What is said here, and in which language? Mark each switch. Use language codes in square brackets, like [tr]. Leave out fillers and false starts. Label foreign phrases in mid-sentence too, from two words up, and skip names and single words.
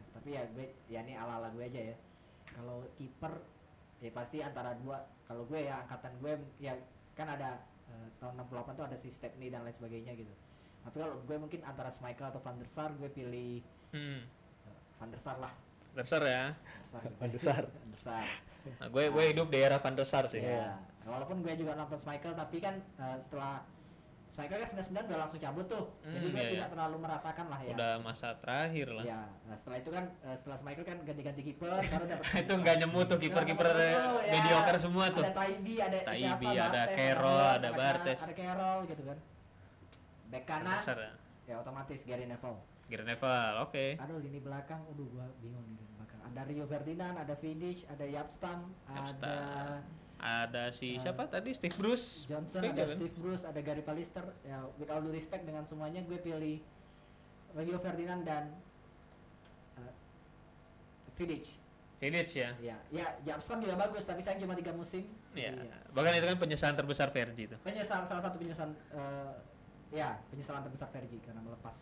[id] Tapi ya gue ya ini ala-ala gue aja ya. Kalau kiper ya pasti antara dua. Kalau gue ya angkatan gue ya kan ada tahun 68 tuh ada si Stepney dan lain sebagainya gitu. Tapi kalau gue mungkin antara Schmeichel atau Van der Sar, gue pilih Van der Sar lah. Besar ya. Van der Sar. Van der Sar. Nah, gue hidup di era Van der Sar sih. Ya, walaupun gue juga nonton Schmeichel, tapi kan setelah Schmeichel kan 99 udah langsung cabut tuh. Jadi gue iya, tidak terlalu merasakan lah ya. Udah masa terakhir lah. Ya, nah setelah itu kan setelah Schmeichel kan ganti-ganti kiper baru dapat Itu nggak nyemu tuh kiper-kiper mediocre semua tuh. Ada Taibi, ada Taibi, siapa, ada Bartes, Carroll, Bartes, ada Bartes. ada Carroll gitu kan. Back kanan Besar ya. ya otomatis Gary Neville. Gary Neville, oke. Aduh lini belakang, gua bingung nih lini belakang. Ada Rio Ferdinand, ada Vidic, ada Yapstam, ada Ada si siapa tadi? Steve Bruce. Johnson, Kayaknya ada kan? Steve Bruce, ada Gary Pallister. Ya, [en] with all due respect [id] dengan semuanya, gue pilih Rio Ferdinand dan Vidic. Vidic ya. Ya, Yapstam juga bagus, tapi saya cuma 3 musim. Iya. Jadi, ya. Bahkan itu kan penyesalan terbesar Fergie itu. Salah satu penyesalan penyesalan terbesar Fergie karena melepas.